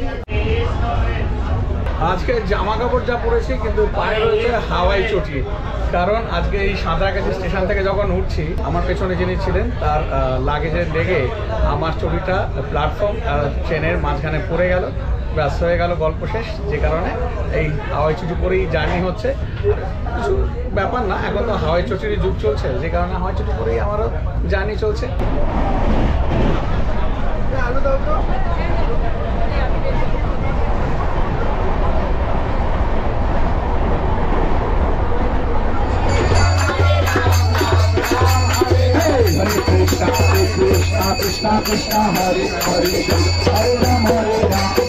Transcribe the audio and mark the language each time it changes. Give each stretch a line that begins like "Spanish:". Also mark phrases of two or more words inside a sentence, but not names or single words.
Bangla: আজকে জামা কাপড় যা পরেছি, কিন্তু পায়ে রয়েছে হাওয়াই চটি, কারণ আজকে এই সাঁতরাগাছি স্টেশন থেকে যখন উঠছি আমার পেছনে যিনি ছিলেন তার লাগেজের লেগে আমার চটিটা প্ল্যাটফর্ম ট্রেনের মাঝখানে পড়ে গেল, ব্যাস হয়ে গেল গল্প শেষ। যে কারণে এই হাওয়াই চটি পরেই জার্নি হচ্ছে। কিছু ব্যাপার না, এখন তো হাওয়াই চটির যুগ চলছে, যে কারণে হাওয়াই চটি পরেই আমারও জার্নি চলছে। আলু দাও তো।
Sanskrit: Krishna Krishna Krishna Krishna Hare Hare Hare Ram Hare Ram